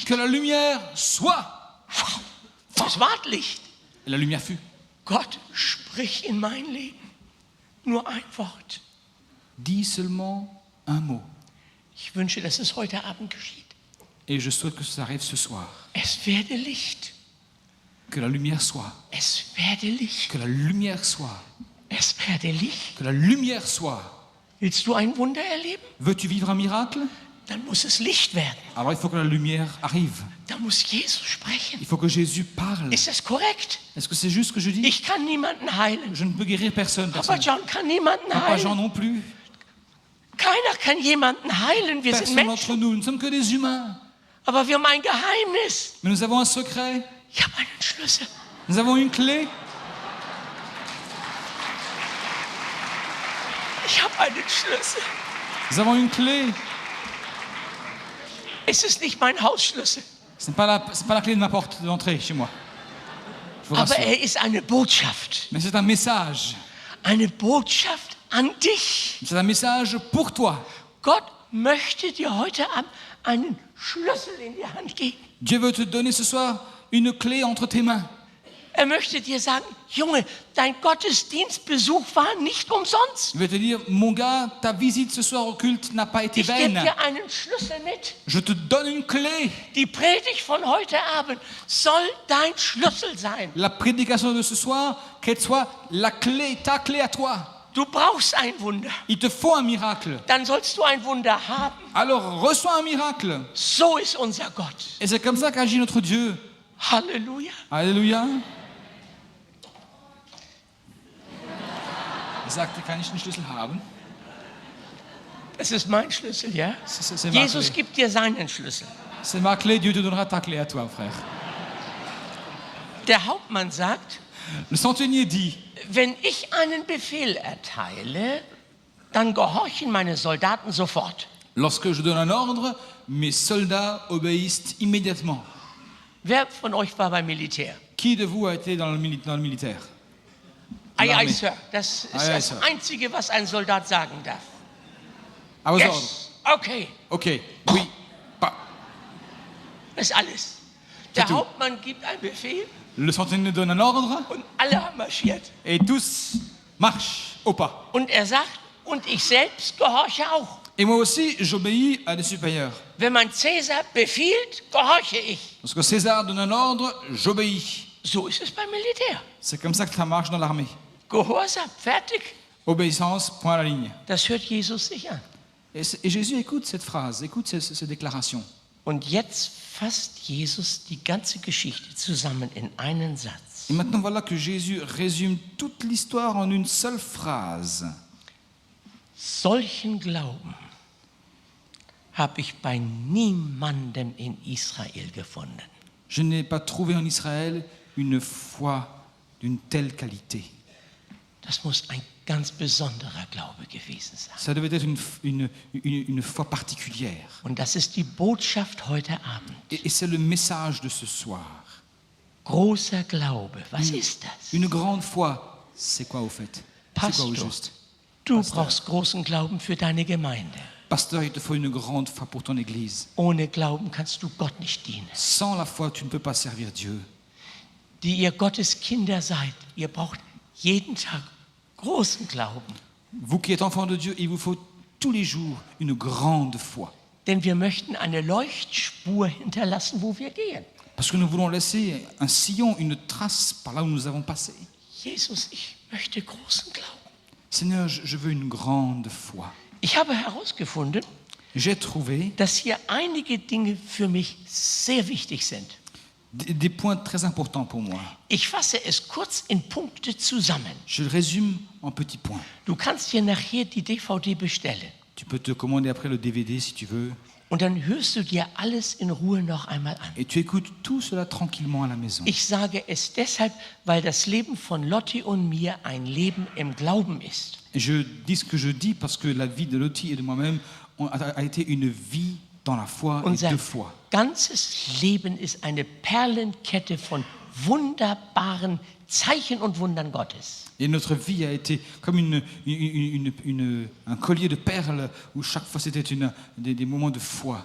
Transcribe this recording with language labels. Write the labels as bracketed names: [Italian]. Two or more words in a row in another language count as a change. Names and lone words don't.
[French] Que la lumière soit. [German] Das ward Licht. [French] Et la lumière fut. [German] Gott, sprich in mein Leben. Nur ein Wort. [French] Dis seulement un mot. [German] Ich wünsche, dass es heute Abend geschieht. [French] Et je souhaite que ça arrive ce soir. [German] Es werde Licht. [French] Que la lumière soit. [German] Es werde Licht. [French] Que la lumière soit. [German] Es werde Licht. [French] Que la lumière soit. [German] Willst du ein Wunder erleben? [French] Veux-tu vivre un miracle? [German] Dann muss es Licht werden. [French] Alors il faut que la lumière arrive. [German] Da muss Jesus sprechen. [French] Il faut que Jésus parle. [German] Ist das korrekt? [French] Est-ce que c'est juste ce que je dis? [German] Ich kann niemanden heilen. [French] Je ne peux guérir personne. [German] Papa John kann niemanden [French] Papa Jean [German] heilen. [French] non plus. [German] Keiner kann jemanden heilen. Wir sind [French] Personne d'entre [German] Menschen. [French] nous. Nous ne sommes que des humains. [German] Aber wir haben ein Geheimnis. [French] Mais nous avons un secret. [German] Ich habe einen Schlüssel. [French] Nous avons une clé. [German] Ich habe einen Schlüssel. [French] Nous avons une clé. [German] Es ist nicht mein Hausschlüssel. [French] Ce n'est pas la clé de ma porte d'entrée chez moi. Je vous [German] Aber [French] rassure. [German] er ist eine Botschaft. [French] Mais c'est un message. [German] Eine Botschaft an dich. [French] C'est un message pour toi. [German] Gott möchte dir heute Abend einen Schlüssel in die Hand geben. [French] Dieu veut te donner ce soir une clé entre tes mains. [German] Er möchte dir sagen, Junge, dein Gottesdienstbesuch war nicht umsonst. [French] Il va te dire, mon gars, ta visite ce soir au culte n'a pas été [German] Ich gebe [French] vaine. [German] dir einen Schlüssel mit. [French] Je te donne une clé. [German] Die Predigt von heute Abend soll dein Schlüssel sein. [French] La prédication de ce soir, qu'elle soit la clé, ta clé à toi. [German] Du brauchst ein Wunder. [French] Il te faut un miracle. [German] Dann sollst du ein Wunder haben. [French] Alors reçois un miracle. [German] So ist unser Gott. [French] Et c'est comme ça qu'agit notre Dieu. [German] Halleluja. [French] Alléluia. [German] Er sagte, kann ich den Schlüssel haben? Das ist mein Schlüssel, ja? [French] C'est ma [German] Jesus [French] clé. [German] gibt dir seinen Schlüssel. [French] C'est ma clé, Dieu te donnera ta clé à toi, frère. [German] Der Hauptmann sagt, [French] Le centenier dit, [German] wenn ich einen Befehl erteile, dann gehorchen meine Soldaten sofort. [French] lorsque je donne un ordre, mes soldats obéissent immédiatement. [German] Wer von euch war beim Militär? [French] Qui de vous a été dans le militaire? [English] Ei, ei, [French] L'armée. [German] Sir. Das ist [English] Ei, ei, [German] das [English] Sir. [German] Einzige, was ein Soldat sagen darf. [French] À vos ordres. [English] Yes, okay, [French] Ok, oui, pas. [German] das ist alles. Der [French] tout. [German] Hauptmann gibt einen Befehl [French] Le centenier donne un ordre [German] und alle haben marschiert. [French] et tous marchent au pas. [German] Und er sagt, und ich selbst gehorche auch. [French] Et moi aussi, j'obéis à des supérieurs. [German] Wenn mein Cäsar befiehlt, gehorche ich. [French] Lorsque César donne un ordre, j'obéis. [German] So ist es beim Militär. [French] C'est comme ça que ça marche dans l'armée. [German] Gehorsam, fertig. [French] Obéissance, point à la ligne. [German] Das hört Jesus sich an. [French] Et Jésus écoute cette phrase, écoute cette déclaration. [German] Und jetzt fasst Jesus die ganze Geschichte zusammen in einen Satz. [French] Et maintenant, voilà que Jésus résume toute l'histoire en une seule phrase. [German] Solchen Glauben habe ich bei niemandem in Israel gefunden. [French] Je n'ai pas trouvé en Israël une foi d'une telle qualité. [German] Das muss ein ganz besonderer Glaube gewesen sein. [French] Ça devait être une foi particulière. [German] Und das ist die Botschaft heute Abend. [French] Et c'est le message de ce soir. [German] Großer Glaube, was ist das? [French] Une grande foi, c'est quoi au fait? C'est quoi au [German] Pastor, [French] juste? [German] du brauchst großen Glauben für deine Gemeinde. [French] Pasteur, il te faut une grande foi pour ton église. [German] Ohne Glauben kannst du Gott nicht dienen. [French] Sans la foi, tu ne peux pas servir Dieu. [German] Die ihr Gottes Kinder seid, ihr braucht jeden Tag großen Glauben. [French] Vous qui êtes enfants de Dieu, il vous faut tous les jours une grande foi. [German] Denn wir möchten eine Leuchtspur hinterlassen, wo wir gehen. [French] Parce que nous voulons laisser un sillon, une trace par là où nous avons passé. [German] Jesus, ich möchte großen Glauben. [French] Seigneur, je veux une grande foi. [German] Ich habe herausgefunden, [French] J'ai trouvé [German] dass hier einige Dinge für mich sehr wichtig sind. [French] des points très importants pour moi. [German] Ich fasse es kurz in Punkte zusammen. [French] Je le résume en petits points. [German] Du kannst dir nachher die DVD bestellen. [French] Tu peux te commander après le DVD si tu veux. [German] Und dann hörst du dir alles in Ruhe noch einmal an. [French] Et tu écoutes tout cela tranquillement à la maison. [German] Ich sage es deshalb, weil das Leben von Lotti und mir ein Leben im Glauben ist. [French] Et je dis ce que je dis parce que la vie de Lottie et de moi-même a été une vie dans la foi et [German] Unser [French] de foi. [German] ganzes Leben ist eine Perlenkette von wunderbaren Zeichen und Wundern Gottes. [French] Et notre vie a été comme un collier de perles où chaque fois c'était des moments de foi.